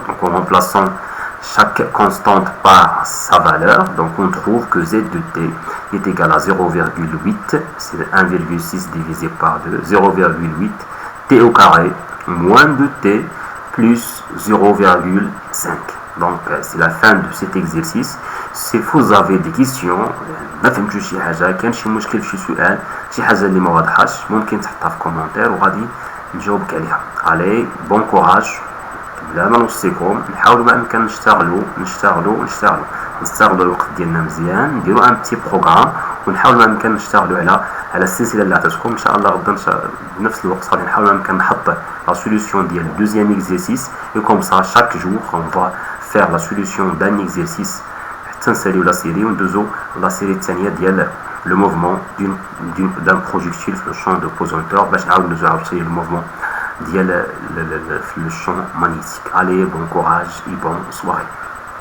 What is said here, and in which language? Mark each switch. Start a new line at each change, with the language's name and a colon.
French: Donc en remplaçant chaque constante par sa valeur, donc on trouve que z de t est égal à 0,8, c'est 1,6 divisé par 2, 0,8 t au carré moins de t plus 0,5. Donc c'est la fin de cet exercice. Si vous avez des questions
Arabic: ما فهمتوا شي حاجه كان شي مشكل في شي سؤال شي حاجه اللي ما واضحاش ممكن تحطها في كومنتير وغادي نجاوبك عليها. علي بون كوراج. بلا ما نوصيكم نحاولوا ما امكن نستغلوا الوقت ديالنا مزيان نديروا ان بتي بروغرام ونحاولوا ما امكن نشتغلوا على السلسله اللي عطيتكم ان شاء الله غدا بنفس الوقت غادي نحاول ما امكن نحط لا سوليوشن ديال الدوزيام اكزercice
French: et comme ça chaque jour on va faire la solution d'un exercice تنساليو لا série وندوزو la série
Arabic: الثانيه ديال
French: le mouvement d'un projectile في le champ de pesanteur
Arabic: باش نعاود ندوزو عاوتاني
French: le mouvement ديال le champ magnétique. Allez, bon courage et bonne soirée.